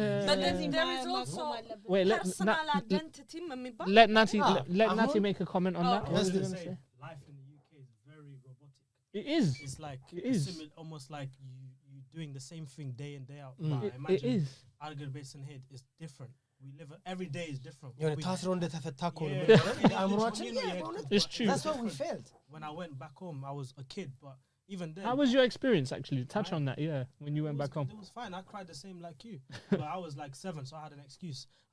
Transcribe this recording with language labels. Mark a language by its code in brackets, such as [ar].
[en] But then there is also personal identity. Let Nati make a comment on that. What was going to say? Life in the UK is very robotic. It is. It's like almost like you doing the same thing day in day out. It is. Algar Basin Head is different. We live every day is different. [am] ታስሮ እንደተፈታ እኮ ነው አእምሮአችን። [en] It's true. That's what we felt. When I went back home, I was a kid, but even then. How was your experience actually? Touch on that, when you went back home. It was fine. I cried the same like you. But I was like 7, so I had an excuse.